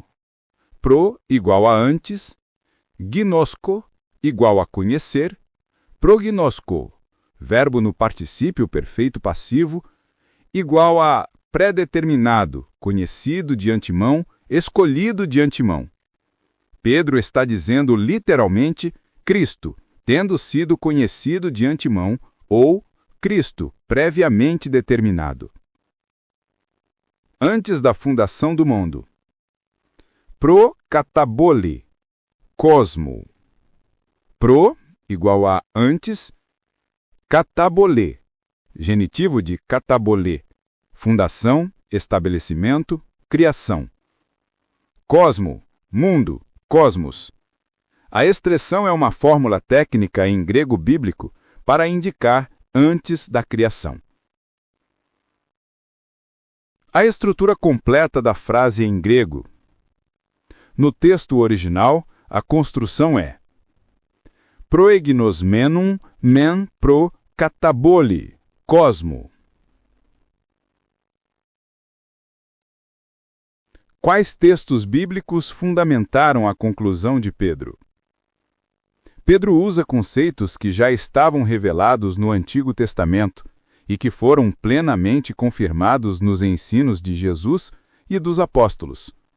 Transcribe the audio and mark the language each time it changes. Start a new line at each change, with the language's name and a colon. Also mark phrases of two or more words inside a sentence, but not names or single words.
Portuguese: Pro igual a antes, gnosco igual a conhecer Prognosko, verbo no particípio perfeito passivo, igual a predeterminado, conhecido de antemão, escolhido de antemão. Pedro está dizendo literalmente Cristo, tendo sido conhecido de antemão, ou Cristo, previamente determinado. Antes da fundação do mundo.
Greek: πρὸ καταβολῆς κόσμου.
Portuguese: Pro, igual a antes, katabole, genitivo de katabole, fundação, estabelecimento, criação. Cosmo, mundo, cosmos. A expressão é uma fórmula técnica em grego bíblico para indicar antes da criação. A estrutura completa da frase em grego. No texto original, a construção é
Greek: προεγνωσμένου μὲν πρὸ καταβολῆς κόσμου.
Portuguese: Quais textos bíblicos fundamentaram a conclusão de Pedro? Pedro usa conceitos que já estavam revelados no Antigo Testamento e que foram plenamente confirmados nos ensinos de Jesus e dos apóstolos.